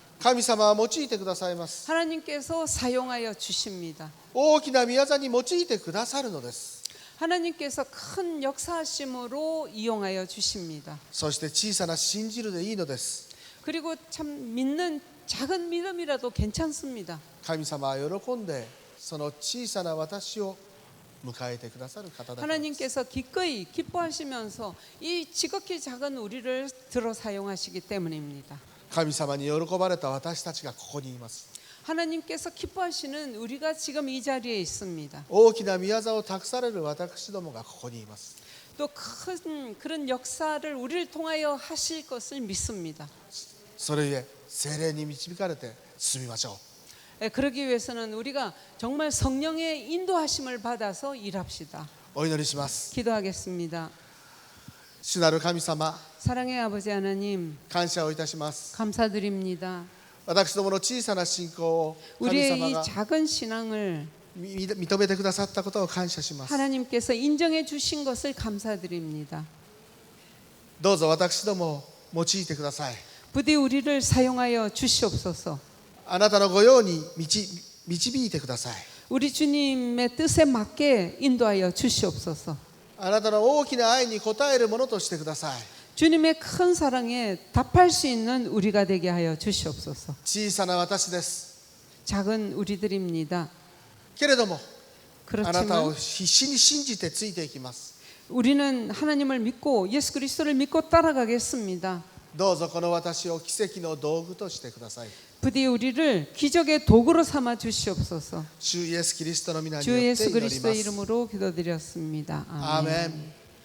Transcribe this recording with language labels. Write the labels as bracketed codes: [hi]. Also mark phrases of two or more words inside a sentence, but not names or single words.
[ja] 神様は用いてくださいます。 [ko] 하나님께서 사용하여 주십니다. [ja] 大きな御業に用いてくださるのです。 [ko] 하나님께서 큰 역사하심으로 이용하여 주십니다. [ja] そして小さな信じるでいいのです。 [ko] 그리고 참 믿는 작은 믿음이라도 괜찮습니다. [ja] 神様は喜んでその小さな私を迎えてくださる方だからです。 [ko] 하나님께서 기꺼이 기뻐하시면서 이 지극히 작은 우리를 들어 사용하시기 때문입니다. [ja] 神様に喜ばれた私たちがここにいます。 [ko] 하나님께서 기뻐하시는 우리가 지금 이 자리에 있습니다. [ja] 大きな御業を託される私どもがここにいます。 [ko] 또 큰 그런 역사를 우리를 통하여 하실 것을 믿습니다. [ja] それゆえ聖霊に導かれて進みましょう。 [ko] 그러기 위해서는 우리가 정말 성령의 인도하심을 받아서 일합시다. [ja] お祈りします。 [ko] 기도하겠습니다. [ja] 主なる神様、 [ko] 사랑의 아버지 하나님 [ja] 感謝をいたします。 [ko] 감사드립니다. [ja] 私どもの小さな信仰を神 [ko] 우리의 [ja] 様 [ko] 이 [ja] が [ko] 작은 신앙을 [ja] 認めてくださったことを感謝します。 [ko] 하나님께서 인정해 주신 것을 감사드립니다. [ja] どうぞ私どもを用いてください。 [ko] 부디 우리를 사용하여 주시옵소서. [ja] あなたの御用に導いてください。 [ko] 우리 주님의 뜻에 맞게 인도하여 주시옵소서. [ja] あなたの大きな愛に応えるものとしてください。 [ko] 주님의 큰 사랑에 답할 수 있는 우리가 되게 하여 주시옵소서. [ja] 小さな私です。 [ko] 작은 우리들입니다. [ja] けれどもあなたを [ko] 그렇지만 [ja] 必死に信じてついていきます。 [ko] 우리는 하나님을 믿고 예수 그리스도를 믿고 따라가겠습니다. [ja] どうぞこの私を奇跡の道具としてください。 [ko] 부디 우리를 기적의 도구로 삼아 주시옵소서. [ja] 主イエスキリストの皆に [ko] 주 [ja] よって [ko] 예수 [ja] 祈りま [ko] 그리스도의 [ja] す。 [ko] 이름으로 기도드렸습니다. 아멘. 아멘.